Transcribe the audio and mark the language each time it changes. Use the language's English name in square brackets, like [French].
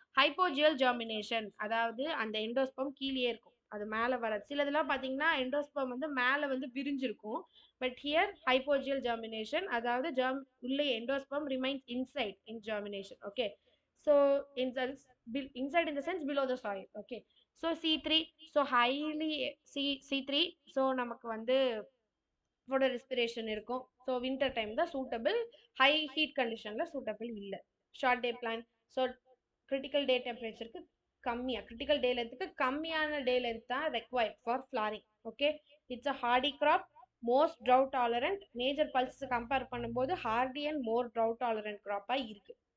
[Tamil] ஹைப்போஜியல் germination, அதாவது அந்த endosperm கீழே இருக்கும், அது மேலே வர. சிலதெல்லாம் பார்த்தீங்கன்னா எண்டோஸ்பம் வந்து மேலே வந்து விரிஞ்சிருக்கும். [English] but here hypogeal germination, [Tamil] அதாவது உள்ளே [English] Endosperm remains inside in germination. Okay, so inside in the sense below the soil. okay, so C3, so highly C3, so [Tamil] நமக்கு வந்து [English] Photo respiration இருக்கும். [Tamil] ஸோ வின்டர் டைம் தான் சூட்டபிள், ஹை ஹீட் கண்டிஷனில் suitable இல்லை. [English] Short day plant, so critical day டெம்பரேச்சருக்கு critical day லென்த்துக்கு கம்மியான டே லென்த் தான் required for flowering. Okay, it's a hardy crop, most drought tolerant. [Tamil] Major pulse compare பண்ணும்போது [English] hardy and more drought tolerant [Tamil] கிராப்பாக இருக்குது.